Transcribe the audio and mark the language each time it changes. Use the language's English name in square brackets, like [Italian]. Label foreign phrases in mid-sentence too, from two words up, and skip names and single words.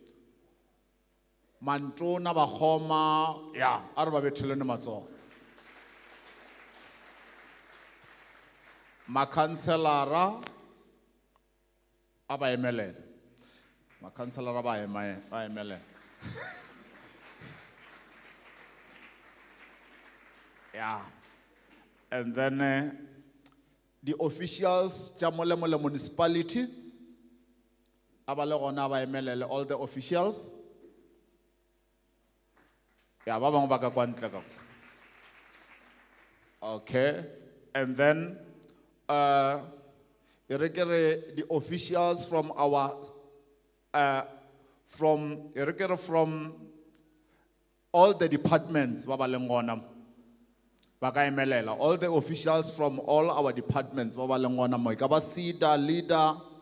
[Northern Sotho] Mantona ba kgoma, ya, a re ba bethelene matsogo. Makhanselara aba emelele. Makhanselara ba emelele. [English] Yeah. And then the officials [Northern Sotho] jamole municipality abale gona ba emelele, [English] all the officials. Yeah, [Northern Sotho] ba bang ba ka kwa ntle ka. [English] Okay. And then the officials from our from all the departments, all the officials from all our departments, leader,